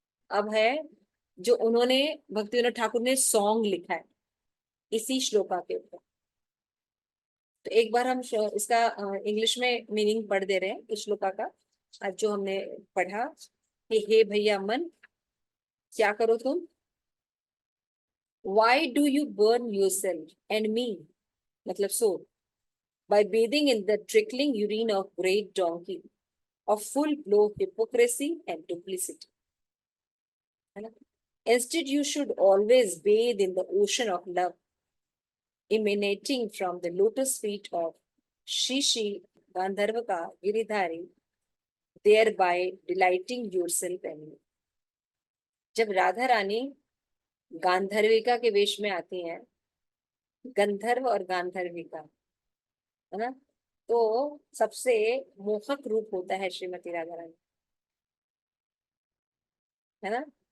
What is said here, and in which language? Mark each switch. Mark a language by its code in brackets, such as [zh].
[hi] अब है जो उन्होंने भक्ति विनोद ठाकुर ने सॉन्ग लिखा है इसी श्लोका के ऊपर। तो एक बार हम इसका इंग्लिश में मीनिंग पढ़ दे रहे हैं इस श्लोका का। आज जो हमने पढ़ा कि हे भैया मन, क्या करो तुम? [en] Why do you burn yourself and me, [hi] मतलब [en] so, by bathing in the trickling urine of great donkey of full blow hypocrisy and duplicity, है ना? Instead you should always bathe in the ocean of love emanating from the lotus feet of Shri Shri Gandharva Giridhari, thereby delighting yourself and me। [hi] जब राधा रानी गांधर्विका के वेश में आती हैं, गंधर्व और गांधर्विका, है ना, तो सबसे मोहक रूप होता है श्रीमती राधा रानी, है ना।